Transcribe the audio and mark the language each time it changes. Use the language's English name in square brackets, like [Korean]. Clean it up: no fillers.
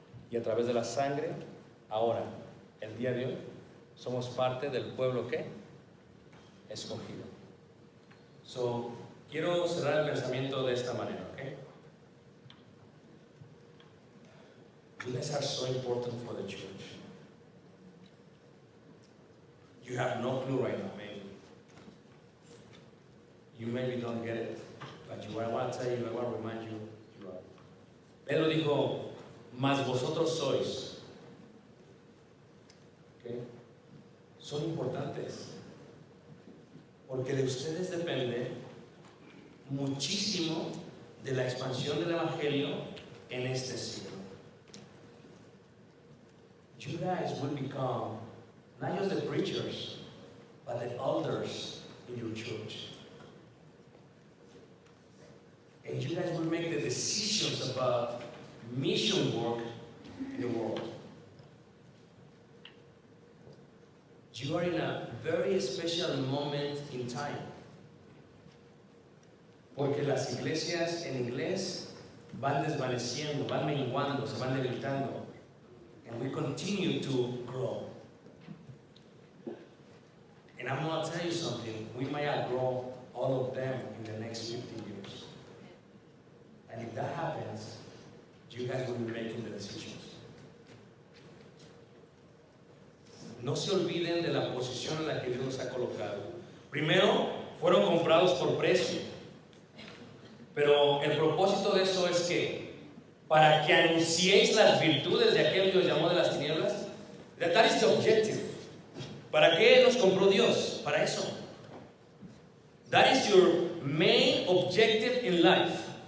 [Spanish] Y a través de la sangre, ahora, el día de hoy, somos parte del pueblo ¿qué? Escogido. So, quiero cerrar el pensamiento de esta manera, ¿ok? [English] You guys are so important for the church. You have no clue right now, maybe. You maybe don't get it, but I want to tell you, I want to remind you, you are. [Spanish] Pedro dijo, mas vosotros sois. ¿Okay? Son importantes. Porque de ustedes depende muchísimo de la expansión del Evangelio en este siglo. [English] You guys will become not just the preachers, but the elders in your church. And you guys will make the decisions about mission work in the world. You are in a very special moment in time. [Spanish] Porque las iglesias en inglés van desvaneciendo, van menguando, se van debilitando. [English] And we continue to grow. And I'm going to tell you something, we might outgrow all of them in the next 50 years. And if that happens, you guys will be making the decisions. [Spanish] No se olviden de la posición en la que Dios los ha colocado. Primero, fueron comprados por precio. Pero el propósito de eso es que para que anunciéis las virtudes de aquel que os llamó de las tinieblas, [English] that is the objective. [Spanish] ¿Para qué nos compró Dios? Para eso. [English] That is your main objective in life.